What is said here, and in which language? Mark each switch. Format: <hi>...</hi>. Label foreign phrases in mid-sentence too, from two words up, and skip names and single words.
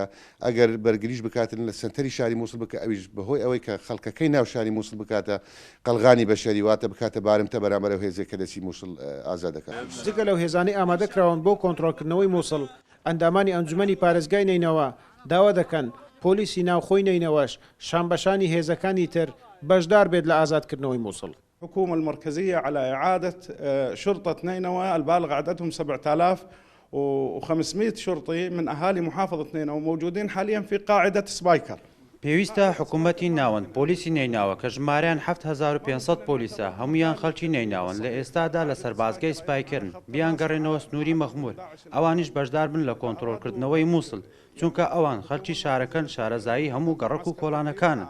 <ckb>ئەگەر بەرگریش بکاتن لە سنتەری شاری مووسڵ بکە، ئەویش بەهۆی ئەوەی کە خەڵکەکەی ناو شاری مووسڵ بکاتە قەلغانی بەشەری، واتە بکاتە بارمتە بەرامبەر ئەو هێزێک کە دەچی مووسڵ ئازاد دەکات. جگە لەو هێزانەی ئامادەکراون بۆ کۆنتڕۆلکردنەوەی مووسڵ، ئەندامانی ئەنجومەنی پارێزگای نینەوە داوا دەکەن پۆلیسی ناوخۆی نینەوەش شانبەشانی هێزەکانی تر بەشدار بێت لە ئازادکردنەوەی مووسڵ.</ckb> <ar>الحكومة المركزية على إعادة شرطة نينوى البالغ عددهم 7500 شرطي من أهالي محافظة نينوى موجودين حاليا في قاعدة سبايكر.</ar> <ckb>پێویستە حکوومەتی ناوەند پۆلیسی نیناوە کە ژمارەیان 7500 پۆلیسە، هەمویان خەڵکی نیناون لە ئێستادا لە سەربازگای سپایکردن بیان گەڕێنەوە سنووری مەخمور. ئەوانیش بەشدار بن لە کۆنتڕۆلکردنەوەی مووسڵ، چونکە ئەوان خەڵکی شارەکەن شارەزایی هەموو گەڕک و کۆڵانەکانن.</ckb>